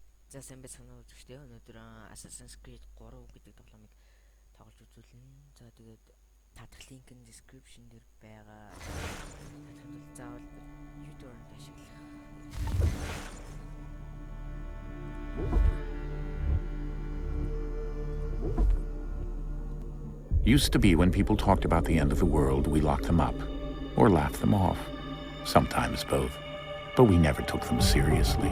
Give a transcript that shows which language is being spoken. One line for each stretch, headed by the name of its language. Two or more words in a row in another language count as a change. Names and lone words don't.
Mongolian: За сайн байцгаана уу үзэгчдээ. Өнөөдөр Assassin's Creed 3 гэдэг тоглоомыг тоглож үзүүлнэ. За тэгээд татах линк нь description дээр байгаа. Татахад бол заавал YouTube-оор ашиглах.
English: Used to be when people talked about the end of the world, we locked them up or laughed them off. Sometimes both. But we never took them seriously.